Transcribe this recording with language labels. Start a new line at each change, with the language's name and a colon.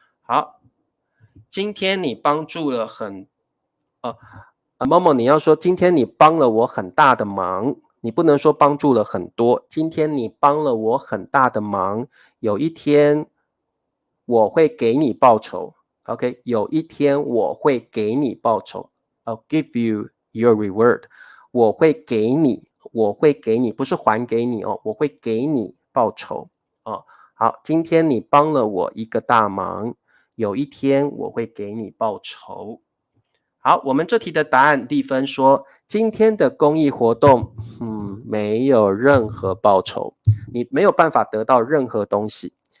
Chinese: 好，今天你帮助了某某，你要说今天你帮了我很大的忙，你不能说帮助了很多。今天你帮了我很大的忙，有一天我会给你报酬。 OK， 有一天我会给你报酬。
English: I'll give you your reward。
Chinese: 我会给你，不是还给你我会给你报酬好，今天你帮了我一个大忙，有一天我会给你报酬。好，我们这题的答案丽芬说，今天的公益活动没有任何报酬，你没有办法得到任何东西。